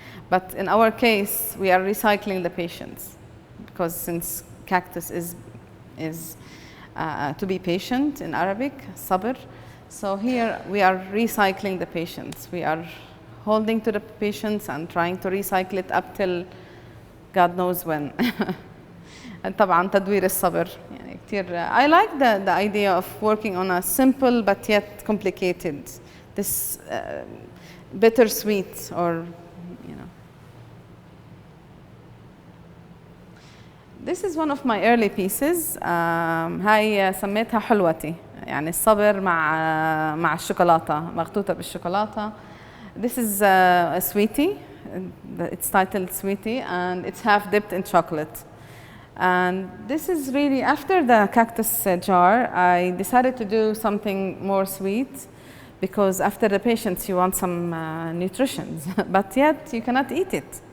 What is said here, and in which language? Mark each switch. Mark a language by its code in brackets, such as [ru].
[en] But in our case, we are recycling the patience, because since cactus is to be patient in Arabic, sabr. So here we are recycling the patience. We are holding to the patience and trying to recycle it up till God knows when. [ar] طبعا تدوير الصبر يعني كتير. [en] I like the idea of working on a simple but yet complicated, this bittersweet, or you know. This is one of my early pieces. [ar] هاي سميتها حلوتي، يعني الصبر مع الشوكولاتة، مغطوطة بالشوكولاتة. [en] This is a sweetie. It's titled Sweetie, and it's half dipped in chocolate. And this is really, after the cactus jar, I decided to do something more sweet, because after the patience you want some nutrition, but yet you cannot eat it.